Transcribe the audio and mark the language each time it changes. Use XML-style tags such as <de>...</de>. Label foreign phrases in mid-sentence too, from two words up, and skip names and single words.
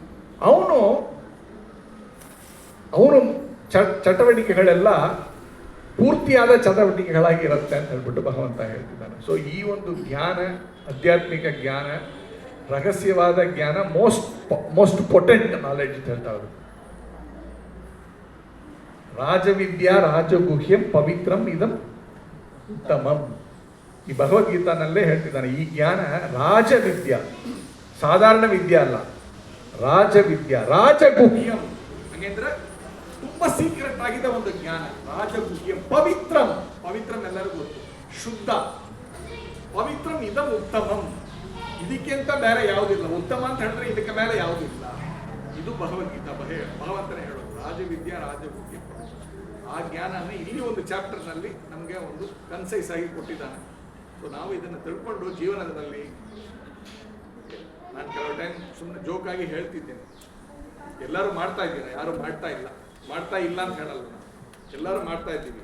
<kn>ಅವನು ಚಟುವಟಿಕೆಗಳೆಲ್ಲ ಪೂರ್ತಿಯಾದ ಚಟುವಟಿಕೆಗಳಾಗಿ ಇರುತ್ತೆ ಅಂತ ಹೇಳ್ಬಿಟ್ಟು ಭಗವಂತ ಹೇಳ್ತಿದ್ದಾನೆ. ಸೊ ಈ ಒಂದು ಜ್ಞಾನ, ಆಧ್ಯಾತ್ಮಿಕ ಜ್ಞಾನ, ರಹಸ್ಯವಾದ ಜ್ಞಾನ,</kn> <en>most potent knowledge</en> <kn>ಅಂತ ಹೇಳ್ತಾ ಅವರು.</kn> <sa>ರಾಜವಿದ್ಯಾ ರಾಜಗುಹ್ಯಂ ಪವಿತ್ರಂ ಇದಂ ಉತ್ತಮಂ.</sa> <kn>ಈ ಭಗವದ್ಗೀತಾನಲ್ಲೇ ಹೇಳ್ತಿದ್ದಾನೆ, ಈ ಜ್ಞಾನ ರಾಜವಿದ್ಯಾ, ಸಾಧಾರಣ ವಿದ್ಯೆ ಅಲ್ಲ,</kn> <sa>ರಾಜವಿದ್ಯಾ, ರಾಜಗುಹ್ಯಂ</sa> <kn>ಹಾಗೆಂದ್ರೆ ತುಂಬಾ ಸೀಕ್ರೆಟ್ ಆಗಿದ್ದ ಒಂದು ಜ್ಞಾನ.</kn> <sa>ರಾಜಗುಹ್ಯಂ ಪವಿತ್ರಂ,</sa> <kn>ಪವಿತ್ರಂ ಎಲ್ಲರಿಗೂ ಗೊತ್ತು, ಶುದ್ಧ.</kn> <sa>ಪವಿತ್ರಂ ಇದಂ ಉತ್ತಮಂ,</sa> <kn>ಇದಕ್ಕಿಂತ ಬೇರೆ ಯಾವುದಿಲ್ಲ. ಉತ್ತಮ ಅಂತ ಹೇಳಿದ್ರೆ ಇದಕ್ಕೆ ಮೇಲೆ ಯಾವುದಿಲ್ಲ. ಇದು ಭಗವದ್ಗೀತಾ ಭಗವಂತನೇ ಹೇಳೋದು,</kn> <sa>ರಾಜವಿದ್ಯಾ ರಾಜಗುಹ್ಯಂ.</sa> <kn>ಆ ಜ್ಞಾನನ ಇಲ್ಲಿ ಒಂದು ಚಾಪ್ಟರ್ನಲ್ಲಿ ನಮಗೆ ಒಂದು ಕನ್ಸೈಸ್ ಆಗಿ ಕೊಟ್ಟಿದ್ದಾನೆ. ಸೊ ನಾವು ಇದನ್ನು ತಿಳ್ಕೊಂಡು ಜೀವನದಲ್ಲಿ, ನಾನು ಕೆಲವು ಟೈಮ್ ಸುಮ್ಮನೆ ಜೋಕಾಗಿ ಹೇಳ್ತಿದ್ದೇನೆ, ಎಲ್ಲರೂ ಮಾಡ್ತಾ ಇದ್ದೀರಾ, ಯಾರು ಮಾಡ್ತಾ ಇಲ್ಲ ಅಂತ ಹೇಳಲ್ಲ, ಎಲ್ಲರೂ ಮಾಡ್ತಾ ಇದ್ದೀವಿ.</kn>